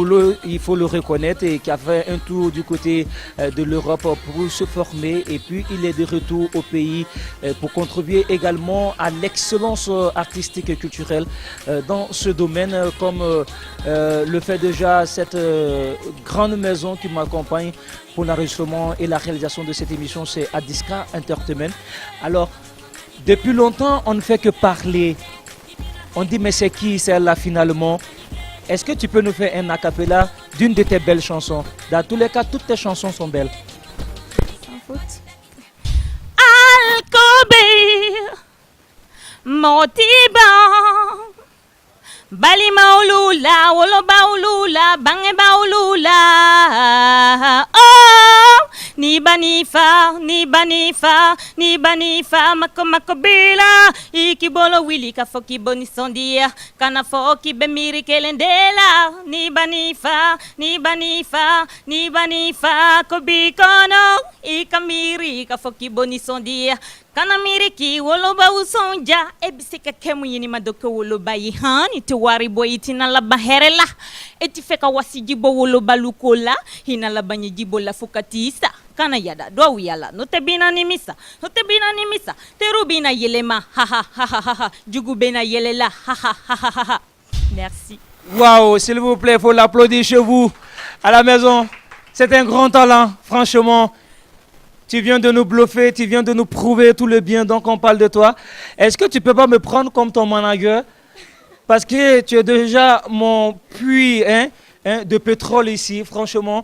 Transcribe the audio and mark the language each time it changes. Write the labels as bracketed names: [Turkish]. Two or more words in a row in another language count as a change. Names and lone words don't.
[French] boulot, il faut le reconnaître, et qui a fait un tour du côté de l'Europe pour se former, et puis il est de retour au pays pour contribuer également à l'excellence artistique et culturelle dans ce domaine, comme le fait déjà cette grande maison qui m'accompagne pour l'enregistrement et la réalisation de cette émission, c'est Adiska Entertainment. Alors, depuis longtemps, on ne fait que parler. On dit, mais c'est qui celle-là finalement? Est-ce que tu peux nous faire un acapella d'une de tes belles chansons? Dans tous les cas, toutes tes chansons sont belles. Sans faute. [Bambara] Alcobir, Motiban, Bali maulula, woloba ulula, bange baulula. Oh, ni banifa, mako bila. Iki bolo wili ka foki boni sondia, kana foki bemiri kelendela. Ni banifa, kobikono. Ikamiri ka foki boni sondia. Kana miriki woloba usonja ebiseka kemu yini madoke woloba yihani tuwari boy tina la baherela etifeka wasijibo woloba lukola hina la banyijibo la fukatisa kana yada do wiyala notebina nimisa terubina yelema ha ha ha ha ha jugubena yelela ha ha ha ha ha. [French] Merci. Waouh, s'il vous plaît, faut l'applaudir chez vous à la maison. C'est un grand talent, franchement. Tu viens de nous bluffer, tu viens de nous prouver tout le bien, donc on parle de toi. Est-ce que tu peux pas me prendre comme ton manager? Parce que tu es déjà mon puits de pétrole ici, franchement.